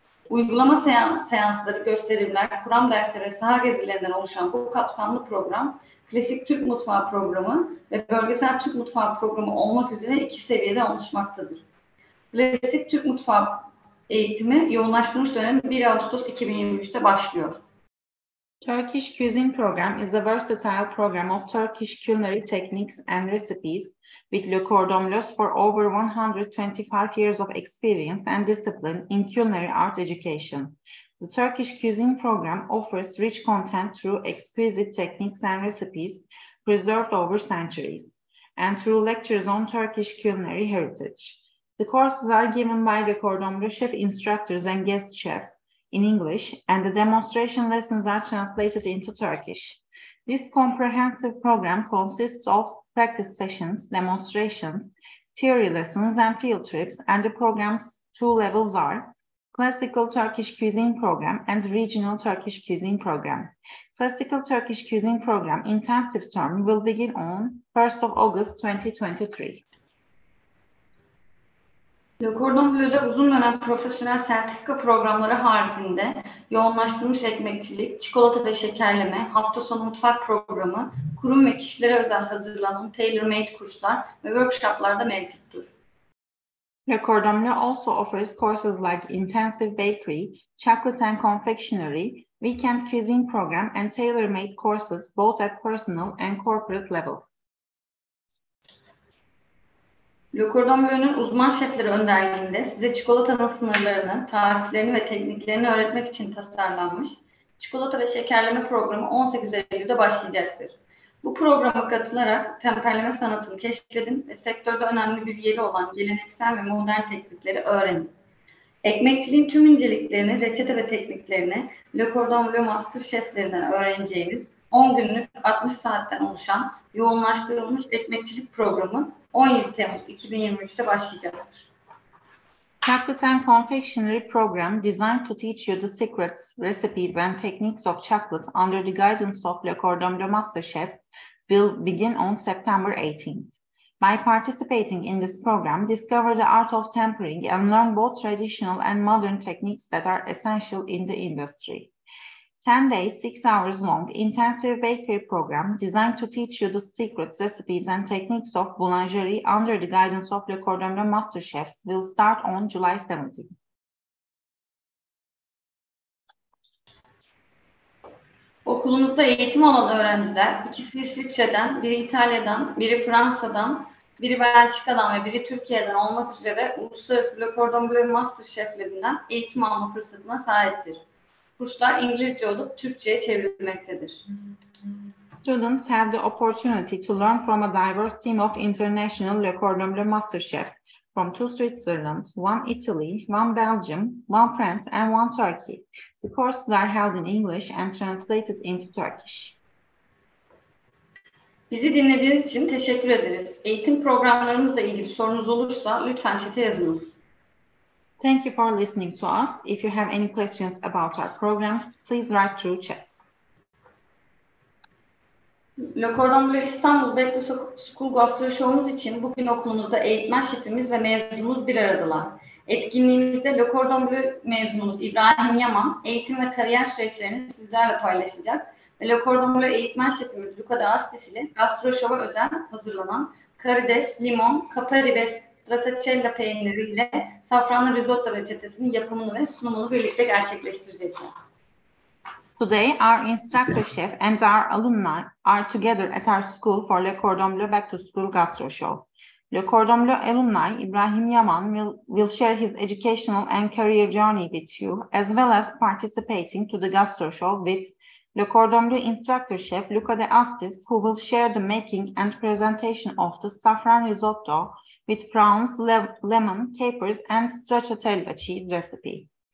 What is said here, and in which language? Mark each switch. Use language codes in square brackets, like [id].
[tr] Uygulama seansları, gösterimler, kuram dersleri ve saha gezilerinden oluşan bu kapsamlı program, Klasik Türk Mutfağı Programı ve Bölgesel Türk Mutfağı Programı olmak üzere 2 seviyeden oluşmaktadır. Klasik Türk Mutfağı eğitimi yoğunlaştırılmış dönemi 1 Ağustos 2023'te başlıyor. [en] Turkish Cuisine Program is a versatile program of Turkish culinary techniques and recipes with Le Cordon Bleu for over 125 years of experience and discipline in culinary art education. The Turkish Cuisine Program offers rich content through exquisite techniques and recipes preserved over centuries, and through lectures on Turkish culinary heritage. The courses are given by Le Cordon Bleu chef instructors and guest chefs in English, and the demonstration lessons are translated into Turkish. This comprehensive program consists of practice sessions, demonstrations, theory lessons, and field trips, and the program's two levels are Classical Turkish Cuisine Program and Regional Turkish Cuisine Program. Classical Turkish Cuisine Program intensive term will begin on 1st of August 2023. [tr] Le Cordon Bleu'de uzun dönem profesyonel sertifika programları haricinde yoğunlaştırılmış ekmekçilik, çikolata ve şekerleme, hafta sonu mutfak programı, kurum ve kişilere özel hazırlanan tailor-made kurslar ve workshoplar da mevcuttur. [en] Le Cordon Bleu also offers courses like intensive bakery, chocolate and confectionery, weekend cuisine program, and tailor-made courses both at personal and corporate levels. [tr] Le Cordon Bleu'nun uzman şefleri önderliğinde size çikolatanın sınırlarını, tariflerini ve tekniklerini öğretmek için tasarlanmış çikolata ve şekerleme programı 18 Eylül'de başlayacaktır. Bu programa katılarak temperleme sanatını keşfedin ve sektörde önemli bir yeri olan geleneksel ve modern teknikleri öğrenin. Ekmekçiliğin tüm inceliklerini, reçete ve tekniklerini Le Cordon Bleu Master şeflerinden öğreneceğiniz 10 günlük 60 saatten oluşan yoğunlaştırılmış ekmekçilik programı 17 Temmuz 2023'te başlayacaktır. [en] Chocolate and Confectionery Program designed to teach you the secrets, recipes, and techniques of chocolate under the guidance of Le Cordon Bleu Master Chefs will begin on September 18th. By participating in this program, discover the art of tempering and learn both traditional and modern techniques that are essential in the industry. 10 days, 6 hours long, intensive bakery program designed to teach you the secrets, recipes, and techniques of boulangerie under the guidance of Le Cordon Bleu Master Chefs will start on July 17th. [tr] Okulunuzda eğitim alan öğrenciler, ikisi İsviçre'den, biri İtalya'dan, biri Fransa'dan, biri Belçika'dan ve biri Türkiye'den olmak üzere uluslararası Le Cordon Bleu Master Şeflerinden eğitim alma fırsatına sahiptir. Kurslar İngilizce olup Türkçe'ye çevrilmektedir. [en] Students have the opportunity to learn from a diverse team of international Le Cordon Bleu Master Chefs from 2 Switzerland, 1 Italy, 1 Belgium, 1 France, and 1 Turkey. The courses are held in English and translated into Turkish. [tr] Bizi dinlediğiniz için teşekkür ederiz. Eğitim programlarımızla ilgili sorunuz olursa lütfen chat'e yazınız. [en] Thank you for listening to us. If you have any questions about our programs, please write through chat. [tr] Le Cordon Bleu İstanbul Back to School Gastrosshow'umuz için bugün okulumuzda eğitmen şefimiz ve mezunumuz bir aradalar. Etkinliğimizde Le Cordon Bleu mezunumuz İbrahim Yaman eğitim ve kariyer süreçlerini sizlerle paylaşacak ve Le Cordon Bleu eğitmen şefimiz Luca de Astis ile Gastroshow'a özel hazırlanan karides, limon, kapari ve stracciatella peyniri ile safranlı risotto reçetesinin yapımını ve sunumunu birlikte gerçekleştirecekler. [en] Today, our instructor chef and our alumni are together at our school for Le Cordon Bleu Back to School Gastro Show. Le Cordon Bleu alumni Ibrahim Yaman will share his educational and career journey with you, as well as participating to the Gastro Show with Le Cordon Bleu instructor chef Luca de Astis, who will share the making and presentation of the saffron risotto with prawns, lemon, capers, and stracciatella cheese recipe.